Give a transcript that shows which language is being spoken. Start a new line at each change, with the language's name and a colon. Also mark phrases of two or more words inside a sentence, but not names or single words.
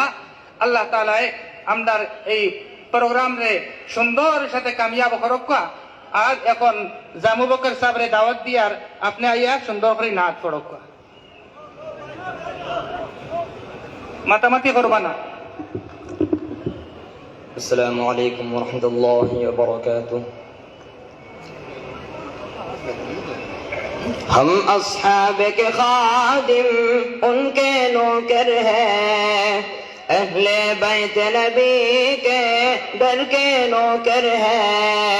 Sylheti: আল্লাহ তাআলা আমরার এই প্রোগ্রাম রে সুন্দর সাথে কামিয়াব করক্কা। আর এখন জামু বকর সাহেবরে দাওয়াত দিয়ার আপনি আইয়া সুন্দর করে নাচ পড়ক্কা, মাতামাতি করবা না।
Arabic: السلام عليكم ورحمة الله وبركاته.
Urdu: ہم اصحاب کے خادم ان کے نوکر ہیں، اہل بیت نبی کے در کے نوکر ہیں.